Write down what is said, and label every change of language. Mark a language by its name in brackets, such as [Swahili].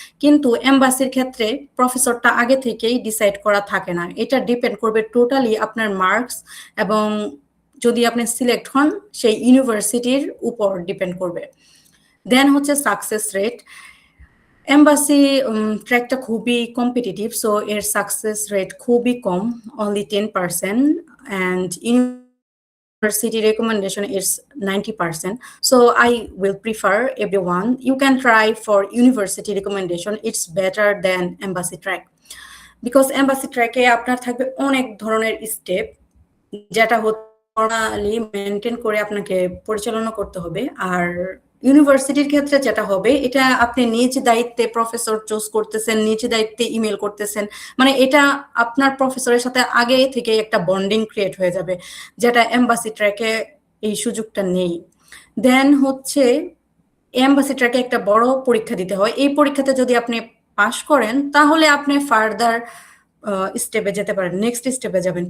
[Bangla] কিন্তু এমবাসির ক্ষেত্রে প্রফেসরটা আগে থেকেই ডিসাইড করা থাকে না, এটা ডিপেন্ড করবে টোটালি আপনার মার্কস এবং যদি আপনি সিলেক্ট হন সেই ইউনিভার্সিটির উপর ডিপেন্ড করবে। দেন হচ্ছে সাকসেস রেট। এমবাসি ট্র্যাকটা খুবই কম্পিটিটিভ, সো এর সাকসেস রেট খুবই কম, only 10%, [English] And university recommendation is 90%. So I will prefer everyone, you can try for university recommendation, it's better than embassy track, because embassy track [Bangla] এ আপনার থাকবে অনেক ধরনের step যেটা প্রণালী maintain করে আপনাকে পরিচালনা করতে হবে। আর ইউনিভার্সিটির ক্ষেত্রে যেটা হবে, এটা আপনি নিজ দায়িত্বে প্রফেসর চুজ করতেছেন, নিজ দায়িত্বে ইমেল করতেছেন, মানে এটা আপনার প্রফেসরের সাথে আগে থেকে একটা বন্ডিং ক্রিয়েট হয়ে যাবে, যেটা এমবাসি ট্র্যাকে এই সুযোগটা নেই। দেন হচ্ছে এমবাসি ট্র্যাকে একটা বড় পরীক্ষা দিতে হয়, এই পরীক্ষাতে যদি আপনি পাশ করেন তাহলে আপনি ফার্দার স্টেপে যেতে পারেন, নেক্সট স্টেপে যাবেন।